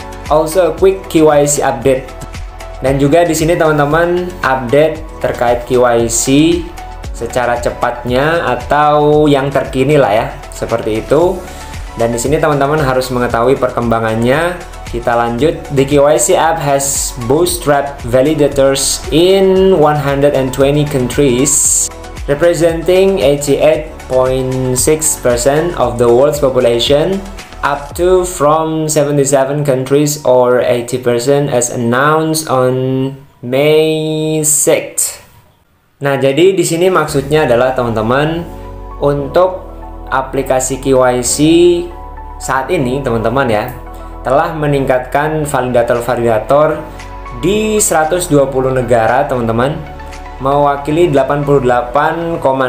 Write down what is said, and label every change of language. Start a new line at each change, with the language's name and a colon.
English: Also quick KYC update.
Indonesian: Dan juga di sini teman-teman update terkait KYC secara cepatnya atau yang terkini lah ya, seperti itu. Dan di sini teman-teman harus mengetahui perkembangannya. Kita lanjut.
English: The KYC app has bootstrapped validators in 120 countries, representing 88.6% of the world's population, up to from 77 countries or 80% as announced on May 6th.
Indonesian: Nah, jadi di sini maksudnya adalah teman-teman, untuk aplikasi KYC saat ini teman-teman ya, telah meningkatkan validator-validator di 120 negara teman-teman, mewakili 88,6%